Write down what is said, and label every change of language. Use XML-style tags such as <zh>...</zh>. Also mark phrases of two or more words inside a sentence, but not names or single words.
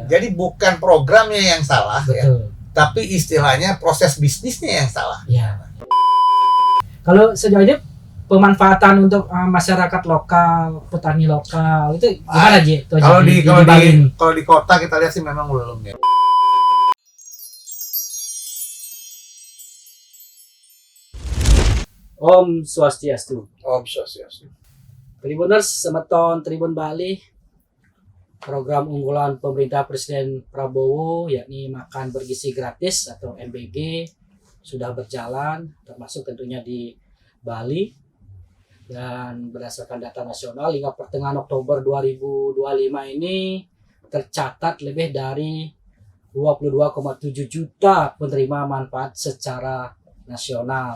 <id>Jadi bukan programnya yang salah. Betul. Ya, tapi istilahnya proses bisnisnya yang salah. Ya. Kalau sejauh ini pemanfaatan untuk masyarakat lokal, petani lokal itu gimana Ji? Kalau di kota kita lihat sih memang belum ya.</id> <ban>Om Swastiastu. Om Swastiastu.</ban> <id>Tribuners, Semeton Tribun Bali, program unggulan pemerintah Presiden Prabowo yakni makan bergizi gratis atau MBG sudah berjalan, termasuk tentunya di Bali. Dan berdasarkan data nasional hingga pertengahan Oktober 2025 ini tercatat lebih dari 22,7 juta penerima manfaat secara nasional.</id>